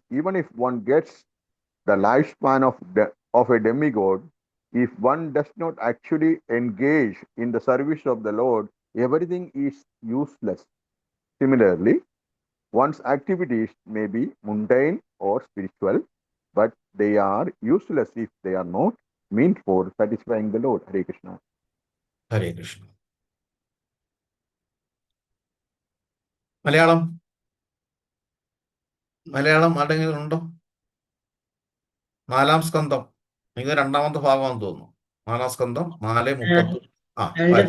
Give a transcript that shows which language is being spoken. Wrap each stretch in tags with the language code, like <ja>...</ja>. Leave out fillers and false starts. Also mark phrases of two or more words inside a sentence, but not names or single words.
<en>Even if one gets the lifespan of a demigod, if one does not actually engage in the service of the Lord, everything is useless. Similarly, one's activities may be mundane or spiritual, but they are useless if they are not meant for satisfying the Lord. Hare Krishna.</en> <ml>ഹരേ കൃഷ്ണ. മലയാളം ആരുടെങ്കിലും ഉണ്ടോ? 4-ാം സ്കന്ധം, ഇത് 2-ാമത്തെ ഭാഗമാണെന്ന് തോന്നുന്നു. 4-ാം സ്കന്ധം 4:30. ഉണ്ട്.</ml>